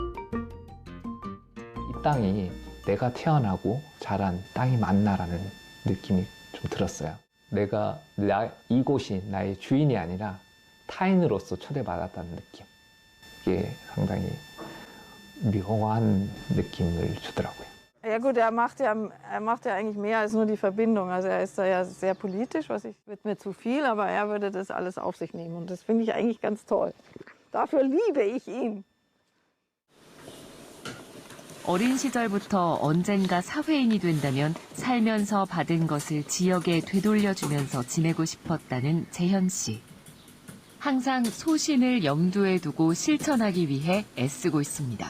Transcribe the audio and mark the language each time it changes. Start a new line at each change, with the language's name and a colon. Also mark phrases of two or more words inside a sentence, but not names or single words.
Korean: 이 땅이 내가 태어나고 자란 땅이 맞나라는 느낌이 좀 들었어요. 내가 이곳이 나의 주인이 아니라 타인으로서 초대받았다는 느낌. 이게 상당히 묘한 느낌을 주더라고요.
German: Ja gut, er macht ja eigentlich mehr als nur die Verbindung. Also er ist da ja sehr politisch, wird mir zu viel, aber er würde das alles auf sich nehmen. Und das finde ich eigentlich ganz toll. Dafür liebe ich ihn.
Korean: 어린 시절부터 언젠가 사회인이 된다면 살면서 받은 것을 지역에 되돌려주면서 지내고 싶었다는 재현 씨. 항상 소신을 염두에 두고 실천하기 위해 애쓰고 있습니다.